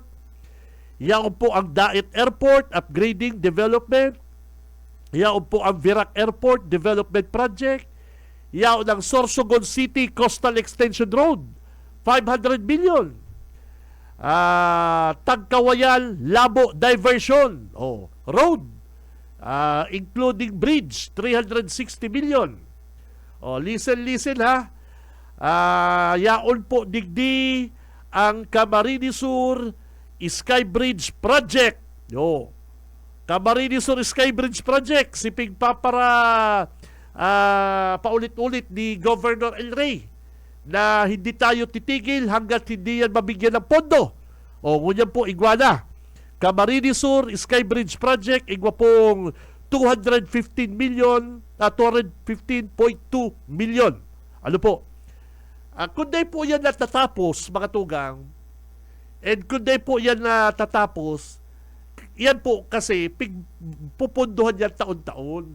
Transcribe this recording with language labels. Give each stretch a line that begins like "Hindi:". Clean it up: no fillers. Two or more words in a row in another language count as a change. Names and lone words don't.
Bikol: Yaon po ang Daet Airport,
English: upgrading, development.
Bikol: Yaon po ang Virac Airport,
English: development project.
Bikol: Yaon ang Sorsogon City Coastal Extension Road, 500 million. Tagkawayan Labo Diversion Road, including bridge, 360 million.
English: Listen ha.
Bikol: Yaon po digdi ang Camarines Sur Sky Bridge Project. Camarines Sur Sky Bridge Project,
Filipino: siping pa para paulit-ulit ni Governor El Rey na hindi tayo titigil hanggat hindi yan mabigyan ng pondo.
Bikol: Ngunyan po, Iguana. Camarines Sur Sky Bridge Project, igwa pong 215 million, 215.2 million.
Filipino: Ano po? Kundi po yan natatapos, mga tugang, and kundi po yan natatapos, yan po kasi pupunduhan yan taon-taon.